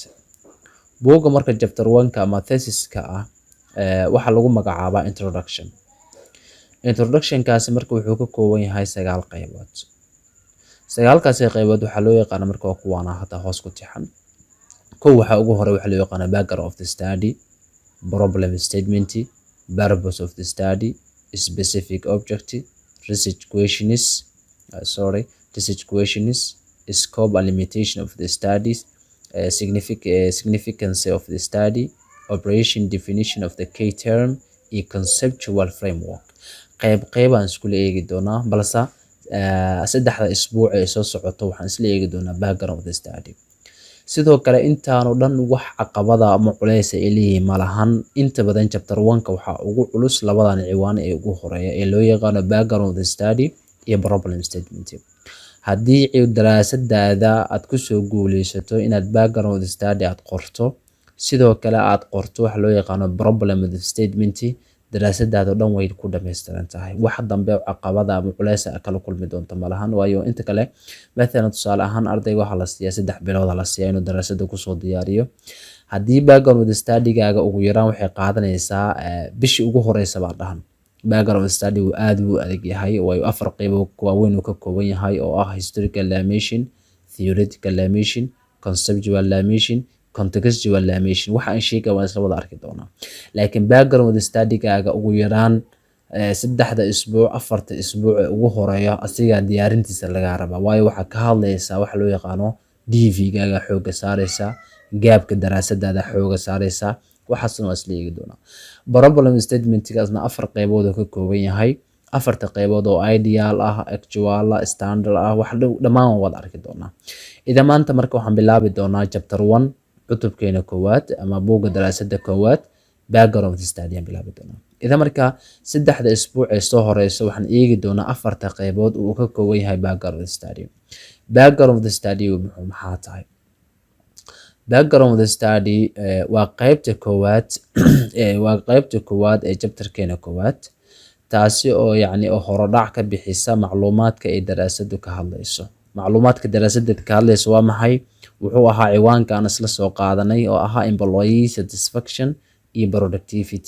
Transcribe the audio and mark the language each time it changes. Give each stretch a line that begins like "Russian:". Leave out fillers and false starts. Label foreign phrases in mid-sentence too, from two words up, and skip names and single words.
Somali: Buugga marka chapter 1ka ama thesis-ka ah waxaa lagu magacaabaa introduction-kaasi marka wuxuu ka kooban yahay 9 qaybood. 9kaasi qaybood waxaa loo yaqaan marka waa kuwaana hadda hoos ku tixan. Kow waxaa ugu hore waxaa loo yaqaan
English: background of the study, problem statement, purpose of the study, specific objective, research questions, scope and limitation of the studies, significance of the study, operation definition of the key term,
Somali: iyo
English: conceptual framework.
Somali: Qaybaan iskula eegi doonaa, balse saddexda isbuuc ee soo socoto waxaan isla eegi doonaa
English: background of the study.
Somali: Sidoo kale intaanu dhan wax caqabada ama culays ay leeyihiin malahan. Inta badan chapter 1ka waxaa ugu culus labadan ciwaan ee ugu horeeya ee loo yaqaano
English: background of the study
Somali: iyo
English: problem statement.
Somali: Haddii daraasadaada aad ku soo guuleysato inaad
English: background of the study
Somali: aad qorto, sidoo kale aad qorto waxa loo yaqaano
English: problem of the statement,
Somali: daraasadaada dhan way ku dhameystiran tahay. Wax dambe caqabada ama culays kala kulmi doonto malahan, waayo inta kale مثلا tusaale ahaan ardayga waxaa la siiyaa 3 bilood la siiyaa inuu daraasada ku soo diyaariyo. Haddii
English: background of the study-
Somali: gaaga ugu yaraan waxay qaadanaysaa bishii ugu horeysa baa dhahan.
English: Background of the study
Somali: uu aad u adag yahay, waayo 4 qaybood waaweyn uu ka kooban yahay oo ah
English: historical dimension, theoretical dimension, conceptual dimension, contextual dimension.
Somali: Waxa aan sheegay waan isla wada arki doonaa. Laakiin
English: background of the study-
Somali: gaaga ugu yaraan 3 isbuuc 4 isbuuc ugu horeeya asiga diyaarintiisa laga rabaa, waayo waxa ka hadlaysa waxa loo yaqaano DV-gaaga xooga saaraysa, gaabka daraasadaada xooga saaraysa. waxaasna waa isla eegi doonaa.
English: Problem statement-
Somali: gaasna 4 qaybood oo ka kooban yahay. 4 qaybood oo ideal ah, actual ah, standard ah, wax dhammaan wada arki doonaa. Ida maanta marka waxaan bilaabi doonaa chapter 1 cutubkeena koowaad ama buugga daraasada koowaad,
English: background of the study
Somali: aan bilaabi doonaa.
English: Ida marka 3 isbuuc ee soo horeysa waxaan eegi doonaa 4 qaybood oo ka kooban yahay background of the study. Background of the study
Somali: maxaa tahay?
English: Background of the study
Somali: waa qaybta koowaad ee chapterkeena koowaad, taasi oo oo horodhac ka bixisa macluumaadka ay daraasadu ka hadlayso. Macluumaadka daraasada ka hadlayso waa maxay? Wuxuu ahaa ciwaanka aan isla soo qaadanay oo ahaa
English: employee satisfaction
Somali: iyo productivity.